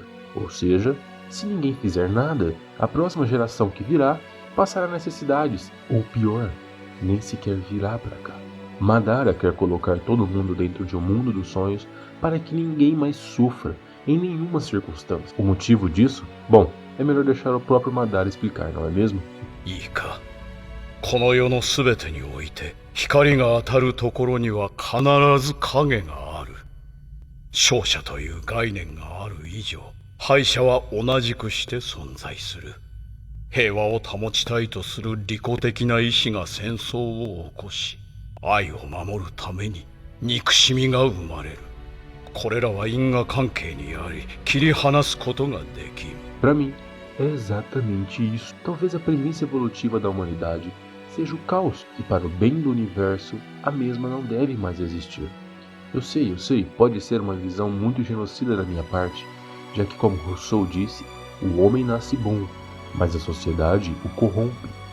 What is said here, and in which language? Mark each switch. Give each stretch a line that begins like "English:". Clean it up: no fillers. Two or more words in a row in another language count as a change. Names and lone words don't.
Portuguese: Ou seja, se ninguém fizer nada, a próxima geração que virá passará necessidades, ou pior, nem sequer virá para cá. Madara quer colocar todo mundo dentro de um mundo dos sonhos para que ninguém mais sofra em nenhuma circunstância. O motivo disso? Bom, é melhor deixar o próprio Madara explicar, não é mesmo?
Japanese: この世のすべてにおいて光が当たるところには必ず影がある。勝者という概念がある以上、敗者は同じくして存在する。平和を保ちたいとする利己的な意志が戦争を起こし、愛を守るために憎しみが生まれる。これらは因果関係にあり、切り離すことができん。
Portuguese: Para mim, é exatamente isso. Talvez a premissa evolutiva da humanidade seja o caos, e para o bem do universo, a mesma não deve mais existir. Eu sei, pode ser uma visão muito genocida da minha parte, já que, como Rousseau disse, o homem nasce bom, mas a sociedade o corrompe.